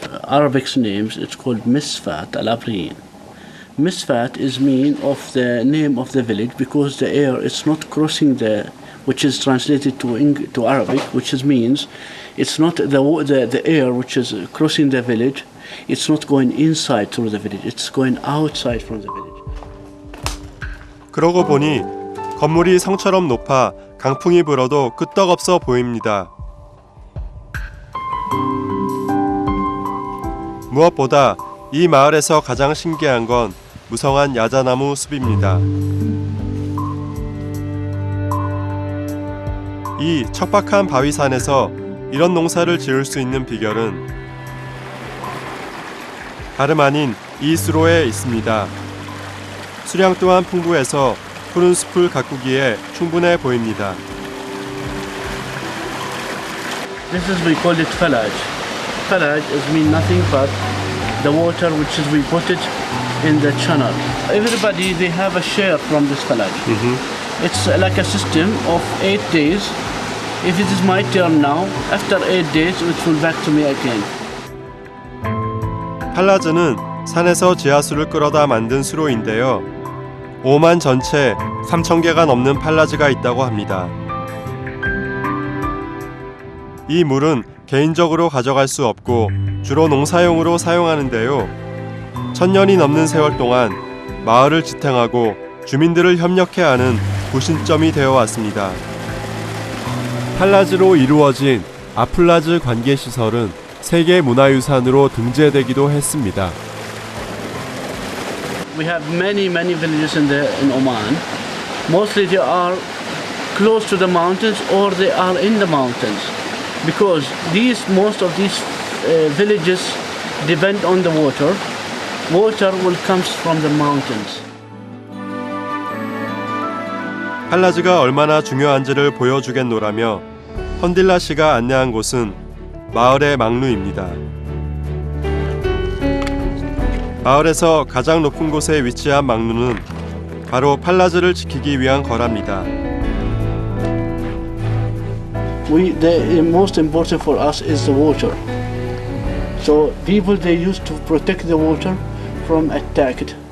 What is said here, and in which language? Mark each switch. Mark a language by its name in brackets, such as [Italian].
[English] Arabic names, it's called Misfat al-Abriyin. Misfat is mean of the name of the village because the air is not crossing which is translated to Arabic, which means it's not the air which is crossing the village, it's not going inside through the village, it's going outside from the village. [Korean] 그러고 보니 건물이 성처럼 높아 강풍이 불어도 끄떡없어 보입니다. 무엇보다 이 마을에서 가장 신기한 건 무성한 야자나무 숲입니다. 이 척박한 바위산에서 이런 농사를 지을 수 있는 비결은 다름 아닌 이 수로에 있습니다. 수량 또한 풍부해서 푸른 숲을 가꾸기에 충분해 보입니다. [English] This is we call it falaj. Falaj is mean nothing but the water which is we put it in the channel. Everybody they have a share from this falaj. It's like a system of 8 days. If it is my turn now, after 8 days it will back to me again. [Korean] 팔라즈는 산에서 지하수를 끌어다 만든 수로인데요. 오만 전체 3,000개가 넘는 팔라즈가 있다고 합니다. 이 물은 개인적으로 가져갈 수 없고 주로 농사용으로 사용하는데요. 1,000년이 넘는 세월 동안 마을을 지탱하고 주민들을 협력해 하는 구심점이 되어 왔습니다. 팔라즈로 이루어진 아플라즈 관계시설은 세계문화유산으로 등재되기도 했습니다. [English] We have many villages in Oman. Mostly they are close to the mountains or they are in the mountains, because most of these villages depend on the water. Water will come from the mountains. [Korean] 팔라즈가 얼마나 중요한지를 보여주겠노라며 헌딜라 씨가 안내한 곳은 마을의 망루입니다. 마을에서 가장 높은 곳에 위치한 망루는 바로 팔라즈를 지키기 위한 거랍니다. [English] The most important for us is the water. So people they used to protect the water from attack.